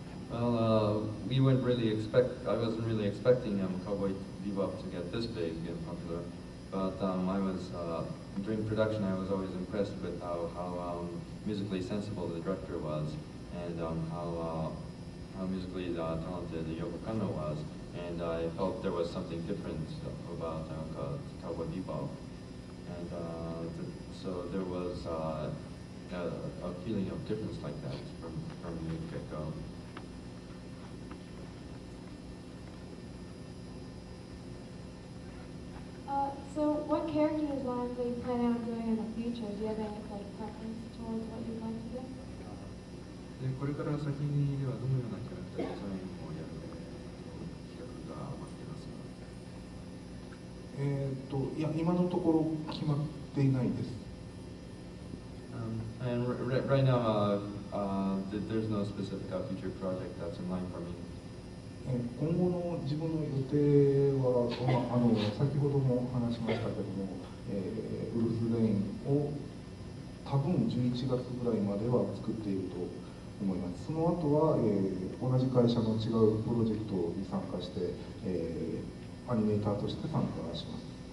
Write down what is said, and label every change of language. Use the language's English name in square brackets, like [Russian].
[English] Well, I wasn't really expecting Cowboy Bebop to get this big and popular, but during production I was always impressed with how musically sensible the director was, and how musically talented Yoko Kanno was, and I felt there was something different about Cowboy Bebop, and so there was a feeling of difference like that from the get-go. So what character designs are you planning on doing in the future? Do you have any preference towards what you'd like to do? [Japanese] これから先にではどのようなキャラクターデザインをやる企画が待っていますか？いや、今のところ決まっていないです。 [English] And right now, there's no specific future project that's in line for me. [Japanese] 今後の自分の予定は、先ほども話しましたけども、ウルフレインを多分11月ぐらいまでは作っていると思います。その後は、同じ会社の違うプロジェクトに参加して、アニメーターとして参加します。